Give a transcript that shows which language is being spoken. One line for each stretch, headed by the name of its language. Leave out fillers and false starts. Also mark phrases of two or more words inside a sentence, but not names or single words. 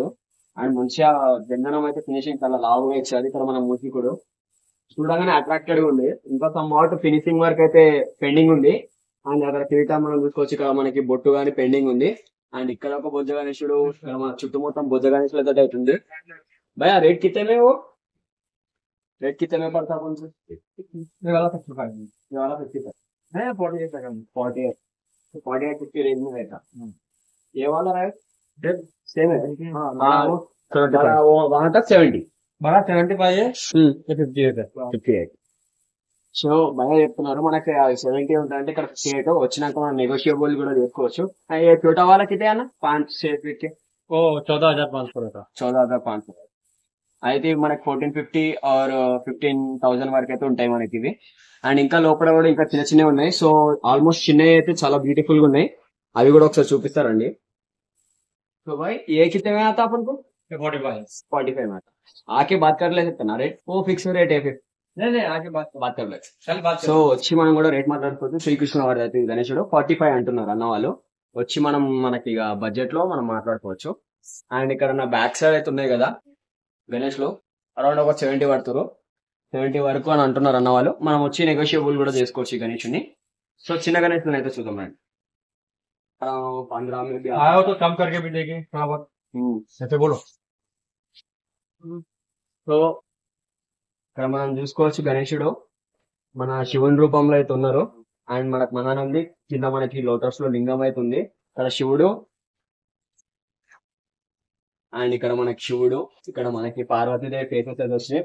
Telugu: అండ్ మంచిగా జందనం అయితే ఫినిషింగ్ చాలా లావుగా ఇచ్చారు. ఇక్కడ మన మూర్తికుడు చూడగానే అట్రాక్టెడ్ గా ఉంది. ఇంకా
English: somewhat finishing work
Telugu: అయితే పెండింగ్ ఉంది. అండ్ అక్కడ కిరీటం మనం చూసుకోవచ్చు. ఇక్కడ మనకి బొట్టు గానీ పెండింగ్ ఉంది. అండ్ ఇక్కడ ఒక బొజ్జ గణేశుడు, ఇక్కడ మన చుట్టూ మొత్తం బొజ్జ గణేశులు అయితే అవుతుంది.
Hindi: भैया रेट कितने रेट कितने में पड़ता है? कौन से ये वाला 55, ये वाला 55 है, 48 का 48, तो 48 50 रेंज में रहता। ये वाला है रेट सेम है। हाँ वो 75, वो वहां तक 70, बड़ा 75 है, ये 58 है, 58।
Telugu: సో బాగా చెప్తున్నారు. మనకి 70 ఉంటుందంటే ఇక్కడ 58 వచ్చినాక మనం నెగోషియబుల్ కూడా చేసుకోవచ్చు.
Hindi: ये छोटा वाला कितने आना 5-6 फीट के वो 14,500 रहता, 14,500
Telugu: అయితే మనకి 1450 ఆర్ 15,000 వరకు అయితే ఉంటాయి మనకి ఇవి. అండ్ ఇంకా లోపల కూడా ఇంకా చిన్న చిన్నవి ఉన్నాయి.
English: so almost
Telugu: చిన్నవి అయితే చాలా బ్యూటిఫుల్ గా ఉన్నాయి. అవి కూడా ఒకసారి చూపిస్తారండి.
Hindi: సో भाई ये कितने में आता अपन को? 45 में आता। आके बात कर ले सकते ना रेट? वो फिक्स रेट है फिर? नहीं आके बात कर ले।
Telugu: సో వచ్చి మనం కూడా రేట్ మాట్లాడుకోవచ్చు. శ్రీకృష్ణ వారి అయితే గణేశుడు 45 అంటున్నారు అన్న వాళ్ళు. వచ్చి మనం మనకి ఇక బడ్జెట్ లో మనం మాట్లాడుకోవచ్చు. అండ్ ఇక్కడ నా
English: back side
Telugu: అయితే ఉన్నాయి కదా గణేష్ లో అరౌండ్ ఒక 70 పడుతున్నారు, 70 వరకు అని అంటున్నారు అన్న వాళ్ళు. మనం వచ్చి నెగోషియబుల్ కూడా చేసుకోవచ్చు ఈ గణేషుని. సో చిన్న గణేష్ అయితే చూద్దాం రండి.
Hindi: 15 में भी आया हो तो कम करके भी देंगे थोड़ा बहुत, ऐसे बोलो।
Telugu: సో ఇక్కడ మనం చూసుకోవచ్చు గణేశుడు మన శివుని రూపంలో అయితే ఉన్నారు. అండ్ మనకు మహానంది కింద మనకి లోటస్ లో లింగం అయితే ఉంది. ఇక్కడ శివుడు అండ్ ఇక్కడ మనకి శివుడు, ఇక్కడ మనకి పార్వతీదేవి ఫేసెస్ అయితే వచ్చినాయి.